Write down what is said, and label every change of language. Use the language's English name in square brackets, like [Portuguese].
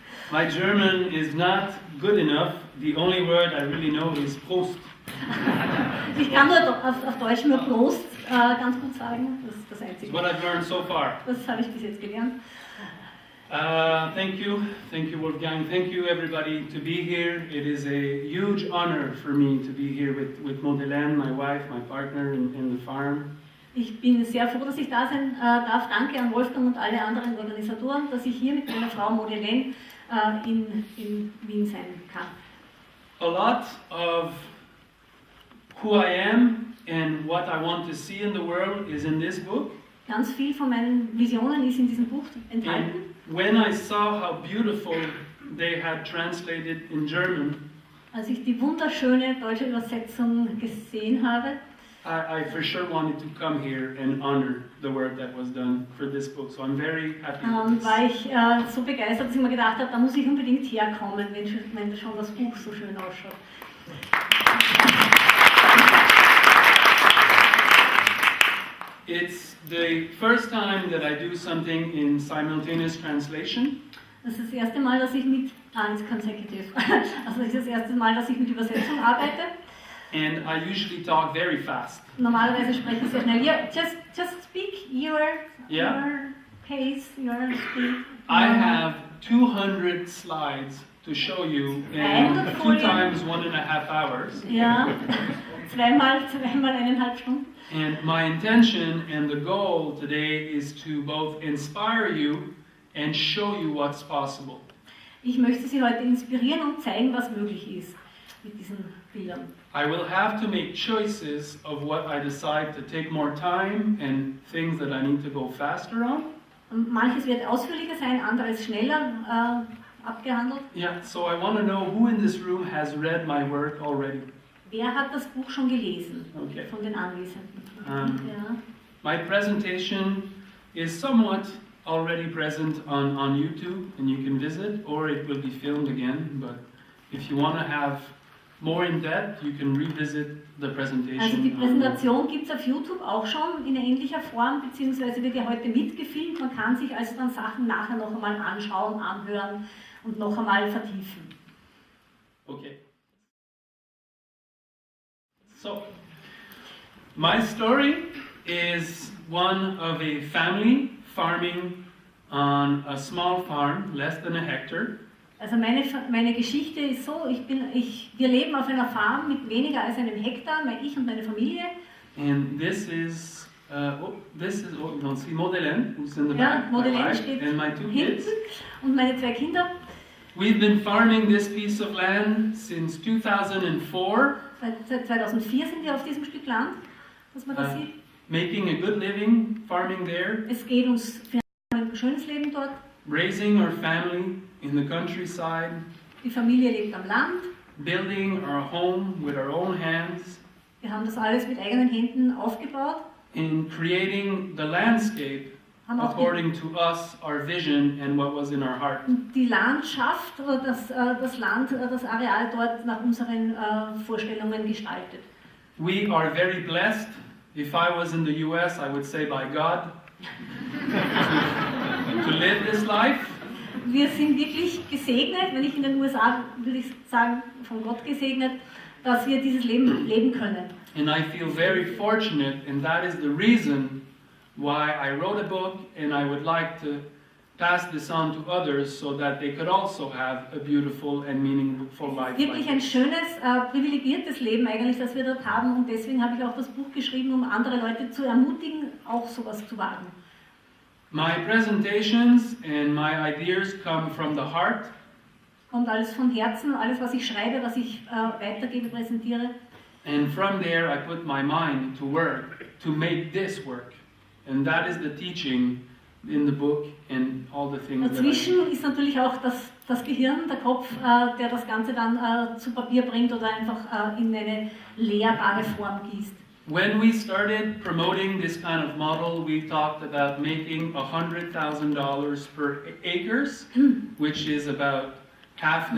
[English] My German is not good enough. The only word I really know is Prost. [German] Ich kann nur auf Deutsch nur Prost ganz gut sagen. Das ist das Einzige. [English] What I've learned so far. [German] Das habe ich bis jetzt gelernt. [English] Thank you Wolfgang, thank you everybody to be here. It is a huge honor for me to be here with Maude-Helene, my wife, my partner in the farm. [German] Ich bin sehr froh, dass ich da sein darf. Danke an Wolfgang und alle anderen Organisatoren, dass ich hier mit meiner Frau Maude-Helene in Wien sein kann. [English] A lot of who I am and what I want to see in the world is in this book. [German] Ganz viel von meinen Visionen ist in diesem Buch enthalten. [English] And when I saw how beautiful they had translated in German, [German] als ich die wunderschöne deutsche Übersetzung gesehen habe, [English] I for sure wanted to come here and honor the work that was done for this book. So I'm very happy with this. [German] War ich so begeistert, dass ich mir gedacht habe, da muss ich unbedingt herkommen, wenn schon das Buch so schön ausschaut. [English] It's the first time that I do something in simultaneous translation. [German] Das ist das erste Mal, dass ich mit [English] it's consecutive. [German] Also das ist das erste Mal, dass ich mit Übersetzung arbeite. [English] And I usually talk very fast. [German] Normalerweise spreche ich sehr schnell. [English] Yeah, just speak your pace, your speed. I have 200 slides to show you in 2 times 1.5 hours. [German] Ja, zweimal 1,5 Stunden. [English] And my intention and the goal today is to both inspire you and show you what's possible. [German] Ich möchte Sie heute inspirieren und zeigen, was möglich ist mit diesen Bildern. [English] I will have to make choices of what I decide to take more time and things that I need to go faster on. [German] Und manches wird ausführlicher sein, anderes schneller abgehandelt. [English] Yeah, so I want to know who in this room has read my work already. [German] Wer hat das Buch schon gelesen [English] Okay. [German] von den Anwesenden? Ja. [English] My presentation is somewhat already present on YouTube, and you can visit, or it will be filmed again. But if you want to have more in depth, you can revisit the presentation. [German] Also die Präsentation gibt es auf YouTube auch schon in ähnlicher Form, beziehungsweise wird ja heute mitgefilmt. Man kann sich also dann Sachen nachher noch einmal anschauen, anhören und noch einmal vertiefen. [English] Okay. So, my story is one of a family farming on a small farm, less than a hectare. [German] Also meine Geschichte ist so, wir leben auf einer Farm mit weniger als einem Hektar, ich und meine Familie. [English] And this is you don't see Maude-Helene, who's in the [German] Ja, [English] back, my [German] Maude-Helene [English] wife, [German] steht [English] and my two [German] hinten [English] kids. [German] und meine 2 Kinder. [English] We've been farming this piece of land since 2004, [German] Seit 2004 sind wir auf diesem Stück Land, dass man das sieht. [English] making a good living farming there, [German] Es geht uns für ein schönes Leben dort. [English] raising our family in the countryside, [German] Die Familie lebt am Land. [English] building our home with our own hands, [German] Wir haben das alles mit eigenen Händen aufgebaut. [English] in creating the landscape [German] Haben auch [English] according to us, our vision, and what was in our heart. [German] die Landschaft oder das Land, das Areal dort nach unseren Vorstellungen gestaltet. [English] We are very blessed. If I was in the US, I would say by God to live this life. [German] Wir sind wirklich gesegnet, wenn ich in den USA würde ich sagen, von Gott gesegnet, dass wir dieses Leben leben können. [English] And I feel very fortunate, and that is the reason why I wrote a book, and I would like to pass this on to others so that they could also have a beautiful and meaningful life. [German] Wirklich [English] Like [German] ein [English] this. [German] schönes, privilegiertes Leben eigentlich, das wir dort haben, und deswegen habe ich auch das Buch geschrieben, um andere Leute zu ermutigen, auch sowas zu wagen. [English] My presentations and my ideas come from the heart, [German] Kommt alles von Herzen, alles was ich schreibe, was ich weitergebe, präsentiere. [English] and from there I put my mind to work to make this work. And that is the teaching in the book and all the things that I do. [German] Dazwischen ist natürlich auch das Gehirn, der Kopf, der das Ganze dann zu Papier bringt oder einfach in eine lehrbare Form gießt. [English] When we started promoting this kind of model, we talked about making $100,000 per acres, which is about half an